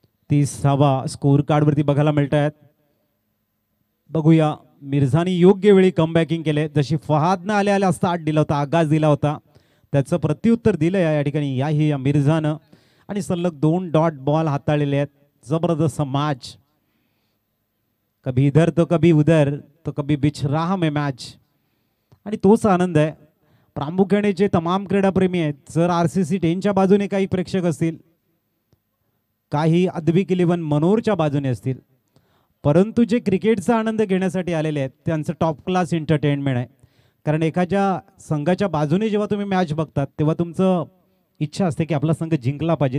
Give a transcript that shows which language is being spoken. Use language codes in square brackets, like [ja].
[mr] 30वा score card वरती बघायला मिळत आहेत. बघूया मिर्झानी योग्य वेळी कमबॅकिंग केले. जशी फहादनं आल्या आल्या स्टार्ट दिला होता, आगाज दिला होता, त्याचं प्रत्युत्तर दिलं या ठिकाणी या मिर्झानं. आणि सलग 2 डॉट बॉल हाताळलेले आहेत. जबरदस्त मॅच. [hi] कभी इधर तो कभी उधर तो कभी बिछ रहा में मॅच. [mr] आणि तोच आनंद आहे. प्रामुख्याने जे तमाम क्रीडाप्रेमी आहेत, जर RCC 10च्या बाजूने काही प्रेक्षक असतील, काही अद्विक 11 मनोरच्या बाजूने असतील, परंतु जे क्रिकेटचा आनंद घेण्यासाठी आलेले आहेत त्यांचं टॉप क्लास एंटरटेनमेंट आहे. कारण एखाद्या संघाच्या बाजूने जेव्हा तुम्ही मॅच बघतात तेव्हा तुमचं इच्छा असते की आपला संघ जिंकला पाहिजे.